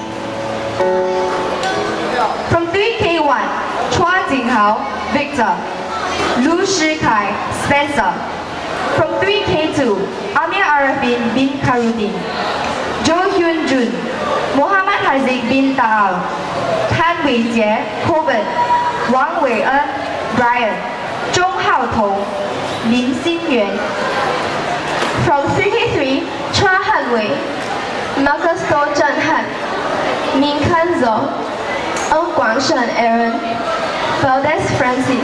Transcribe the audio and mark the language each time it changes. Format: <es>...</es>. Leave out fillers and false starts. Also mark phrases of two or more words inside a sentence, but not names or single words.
<en>From 3K1, Chua Jinghao, Victor. Lu Shikai, Spencer. From 3K2, Amir Arifin bin Karudin. Jo Hyun Jun, Muhammad Haziq bin Taal. Tan Weijie, Coben. Wang Wei-en, Brian. Zhong Hao Tong, Lin Xingyuan. From 3K3, Chua Han-wei, Marcus Do Zhenhan, Min Kan-zo, Ng Guangshen Aaron, Valdez Francis.</en>